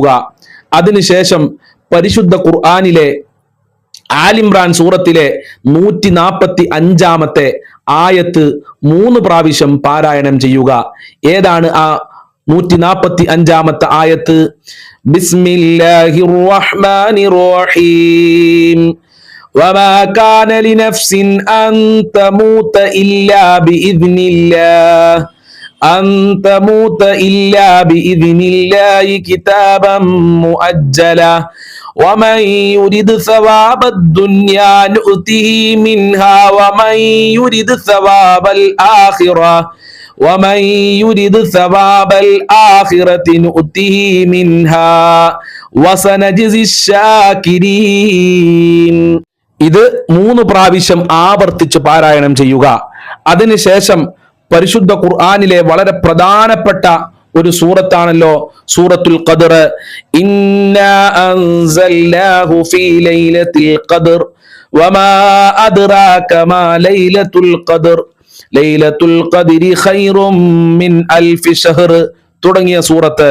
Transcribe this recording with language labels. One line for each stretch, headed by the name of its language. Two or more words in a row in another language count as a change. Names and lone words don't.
Malayalam: അതിനുശേഷം പരിശുദ്ധ ഖുർആനിലെ ആലിംറാൻ സൂറത്തിലെ 145 ആയത്ത് 3 പ്രാവശ്യം പാരായണം ചെയ്യുക. ഏതാണ് ആ 145 ആയത്ത്?
Arabic: بسم الله الرحمن الرحيم. وما كان لنفس أن تموت إلا بإذن الله أن تموت إلا بإذن الله كتابا مؤجلا ومن يرد ثواب الدنيا نؤته منها ومن يرد ثواب الآخرة نؤته منها وسنجزي الشاكرين.
Malayalam: ഇത് 3 പ്രാവശ്യം ആവർത്തിച്ച് പാരായണം ചെയ്യുക. അതിനുശേഷം പരിശുദ്ധ ഖുർആനിലെ വളരെ പ്രധാനപ്പെട്ട ഒരു സൂറത്താണല്ലോ സൂറത്തുൽ ഖദർ.
Arabic: إنا أنزلناه في ليلة القدر وما أدراك ما ليلة القدر ليلة القدر خير من ألف شهر
Malayalam: തുടങ്ങിയ സൂറത്ത്.